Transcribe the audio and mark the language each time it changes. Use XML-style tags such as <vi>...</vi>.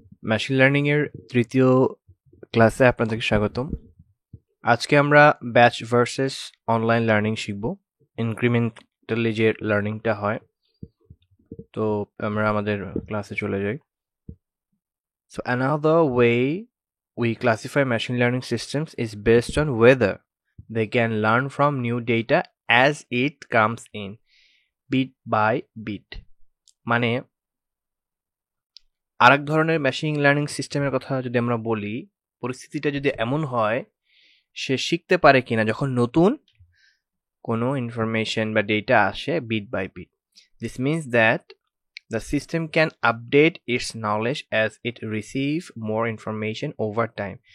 <bn>Machine learning এর তৃতীয় ক্লাসে আপনাদেরকে স্বাগতম। আজকে আমরা ব্যাচ ভার্সেস অনলাইন লার্নিং শিখব। ইনক্রিমেন্টালি যে লার্নিংটা হয়, তো আমরা আমাদের ক্লাসে চলে যাই।</bn> <en>So another way we classify machine learning systems is based on whether they can learn from new data as it comes in, bit by bit.</en> <bn>মানে আরেক ধরনের মেশিন লার্নিং সিস্টেমের কথা যদি আমরা বলি, পরিস্থিতিটা যদি এমন হয় সে শিখতে পারে কিনা যখন নতুন কোনো ইনফরমেশন বা ডেটা আসে bit by bit.</bn> <en>This means that the system can update its knowledge as it receive more information over time.</en>